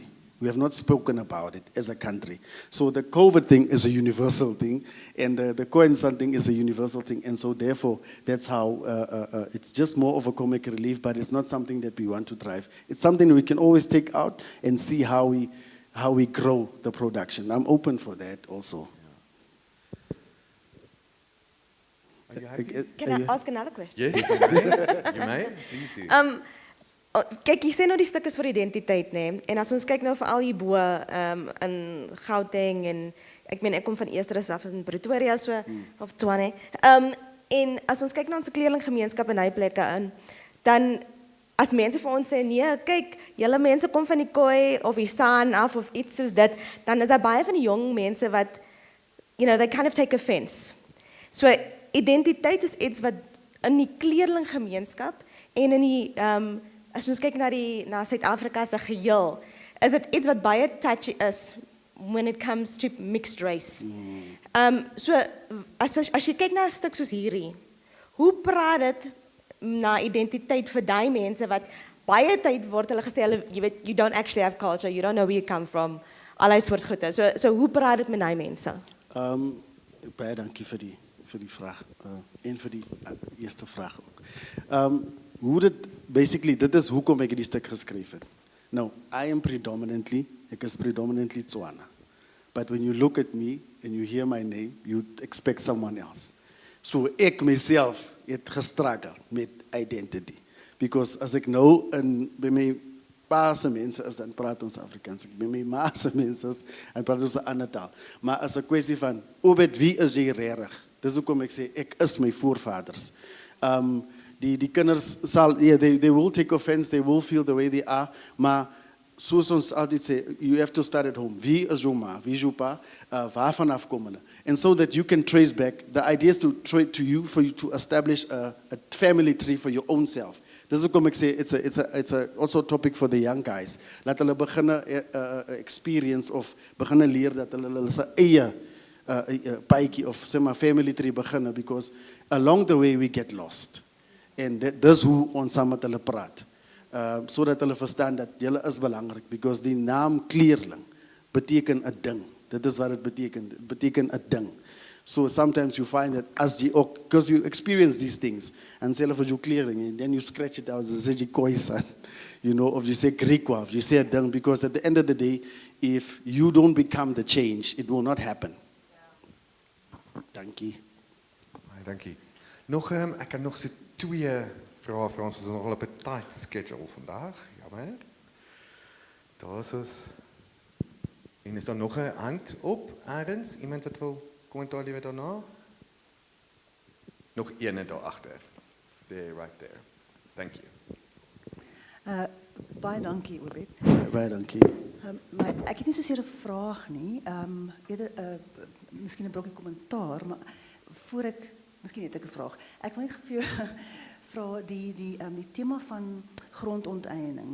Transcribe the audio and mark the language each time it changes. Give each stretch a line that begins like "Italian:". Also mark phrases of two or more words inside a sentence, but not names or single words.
English: We have not spoken about it as a country. So the COVID thing is a universal thing, and the Khoisan thing is a universal thing, and so therefore that's how it's just more of a comic relief, but it's not something that we want to drive. It's something we can always take out and see how we grow the production. I'm open for that also. Can I ask another question? Yes, you may. Please do.
Afrikaans: Kyk, jy sê nou die stuk is vir identiteit, né? En as ons kyk nou veral hierbo in Gauteng en ek kom van Eersteres af in Pretoria so of Tshwane. En as ons kyk na ons kleerlinggemeenskap in hy plekke in, dan as mense vir ons sê nee, kyk, julle mense kom van die Khoi of die San af of iets soos dit, dan is daar baie van die jong mense wat
English: they kind of take offense.
Afrikaans: So identiteit is iets wat in die kleerlinggemeenskap en in die as ons kyk na Suid-Afrika se geheel, is dit iets wat baie touchy is
English: when it comes to mixed race.
Afrikaans: So as jy kyk na 'n stuk soos hierdie, hoe praat dit na identiteit vir daai mense wat baie tyd word hulle gesê hulle jy weet
English: you don't actually have culture, you don't know where you come from,
Afrikaans: allerlei soort goede. So hoe praat dit met daai mense? Baie dankie vir die vraag en vir die eerste vraag ook. Hoe dit is hoekom ek die stuk geskryf het. Nou, ek is predominantly Tswana.
English: But when you look at me and you hear my name, you expect someone else.
Afrikaans: So ek myself het gestruggle met identity. Because as ek nou by my pa se mense is, dan praat ons Afrikaans. By my ma se mense is, dan praat ons 'n ander taal. Maar as 'n kwessie van, Obed, wie is jy regtig? Dis hoekom ek sê, ek is my voorvaders. Die kinders sal,
English: they will take offense, they will feel the way they are,
Afrikaans: maar soos ons altyd sê,
English: you have to start at home.
Afrikaans: Wie is jou ma? Wie is jou pa? Waarvan afkom hulle?
English: And so that you can trace back, the idea is for you to establish a family tree for your own self.
Afrikaans: Dis hoekom ek sê,
English: it's also a topic for the young guys.
Afrikaans: Laat hulle beginne experience of beginne leer dat hulle se eie paadjie of sê maar
English: family tree
Afrikaans: beginne,
English: because along the way we get lost.
Afrikaans: En dis hoe ons saam met hulle praat. Sodat hulle verstaan dat julle is belangrik, because die naam kleerling beteken 'n ding. Dit is wat dit beteken. Dit beteken 'n ding.
English: So sometimes you find that because you experience these things, and say
Afrikaans: vir jou kleerling,
English: and then you scratch it out and say jy Khoisan, of you say Griekwa, of you say
Afrikaans: 'n ding,
English: because at the end of the day, if you don't become the change, it will not happen.
Afrikaans: Dankie. Dankie. Ek kan nog so 2 vrae vir ons, is nogal op 'n
English: tight schedule
Afrikaans: vandag. Jammer. Daar is ons. En is daar nog 'n hand op ergens? Iemand wat wil kommentaar lewer daarna? Nog een daar agter.
English: There, right there. Thank you.
Afrikaans: Baie dankie, Obed. Baie dankie. Maar ek het nie soseer 'n vraag nie, eerder miskien 'n brokkie kommentaar, maar voor ek miskien het ek 'n vraag. Ek wil net vir jou vra die tema van grondonteeneming.